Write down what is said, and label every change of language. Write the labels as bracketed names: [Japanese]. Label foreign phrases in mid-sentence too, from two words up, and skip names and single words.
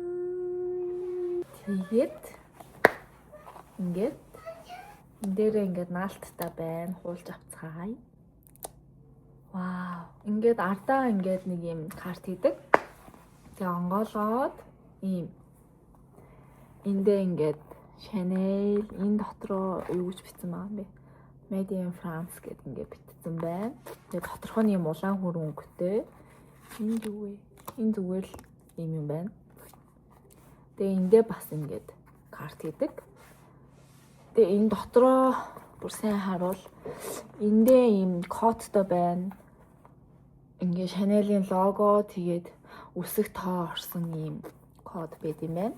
[Mongolian] Тэгээд ингээд энэ дээрээ ингээд наалттай байна. Хуулж авцгаая. Вау. Ингээд ардаа ингээд нэг юм карт хийдэг. Тэгээ онгоолгоод ийм эндээ ингээд Chanel энэ дотроо юу гэж бичсэн байгаа юм бэ? [English] Made in France [Mongolian] гэдэг ингээд бичсэн байна. Тэгээ доторх нь юм улаан хөрөн өнгөтэй. Энэ юу вэ? Энэ зүгээр л юм байна. Тэгээ эндээ бас ингээд карт хийдэг. Тэгээ энэ дотроо бүр сайн харуул. Эндээ ийм кодтой байна. Ингээ Chanel-ийн лого тэгээд үсэг тоо орсон ийм код байд юм байна.